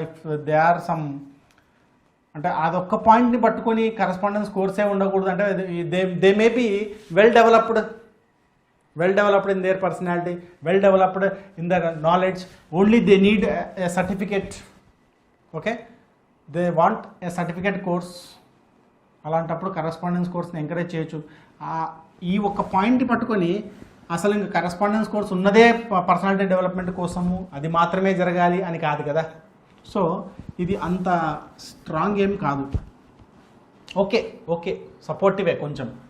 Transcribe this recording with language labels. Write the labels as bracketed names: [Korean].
[English] if they are some [Telugu] అంటే అదొక్క పాయింట్ని పట్టుకొని కరస్పాండెన్స్ కోర్సే ఉండకూడదు అంటే [English] They may be well developed in their personality, well developed in their knowledge, only they need a certificate. Okay, they want a certificate course. [Telugu] అలాంటప్పుడు correspondence కోర్స్ని encourage చేయొచ్చు. ఈ ఒక్క పాయింట్ పట్టుకొని అసలు ఇంకా కరస్పాండెన్స్ కోర్స్ ఉన్నదే పర్సనాలిటీ డెవలప్మెంట్ కోసము, అది మాత్రమే జరగాలి అని కాదు కదా. సో ఇది అంత స్ట్రాంగ్ ఏం కాదు. ఓకే సపోర్టివే కొంచెం.